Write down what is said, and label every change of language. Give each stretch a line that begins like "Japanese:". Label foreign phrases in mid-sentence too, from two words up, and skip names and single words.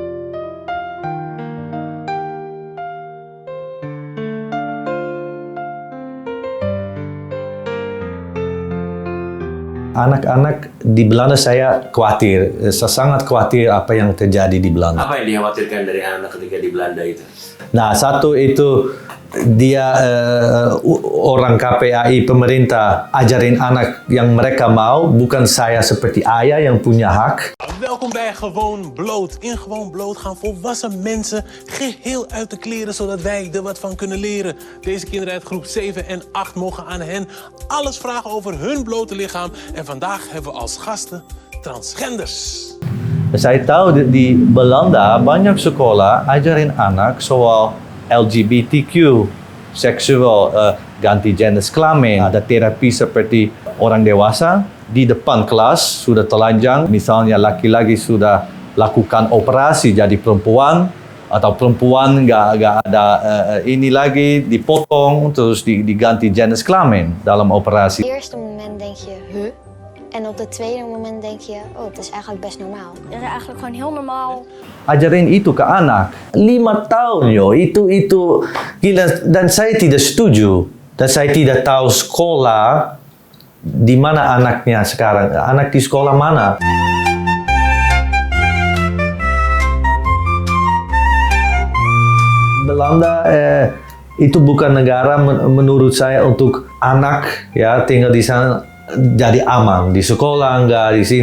Indonesian: Anak-anak di Belanda saya khawatir, saya sangat khawatir apa yang terjadi di Belanda. Apa yang dikhawatirkan dari anak ketika di Belanda itu? Nah, satu itu dia orang KPAI pemerintah ajarin anak yang mereka mau, bukan saya seperti ayah yang punya hak.
Dutch: Welkom bij Gewoon Bloot. In Gewoon Bloot gaan volwassen mensen geheel uit de kleren, zodat wij er wat van kunnen leren. Deze kinderen uit groep 7 en 8 mogen aan hen alles vragen over hun blote lichaam. En vandaag hebben we als gasten transgenders.
Indonesian: Saya tahu di Belanda banyak sekolah ajarin anak soal LGBTQ, seksual, ganti jenis kelamin, ada terapi seperti orang dewasa. Di depan kelas sudah telanjang, misalnya laki-laki sudah lakukan operasi jadi perempuan, atau perempuan nggak ada ini lagi, dipotong terus diganti jenis kelamin dalam operasi.
Dutch: Op het eerste moment denk je, huh? En op het tweede moment denk je, oh, het is eigenlijk best normaal. Het is eigenlijk gewoon heel normaal.
Indonesian: Ajarin itu ke anak. 5 tahun yo, itu gila, dan saya tidak setuju. Dan saya tidak tahu sekolah di mana anaknya sekarang. Anak di sekolah mana? Belanda itu bukan negara menurut saya untuk anak ya tinggal di sana jadi aman, di sekolah enggak, di sini.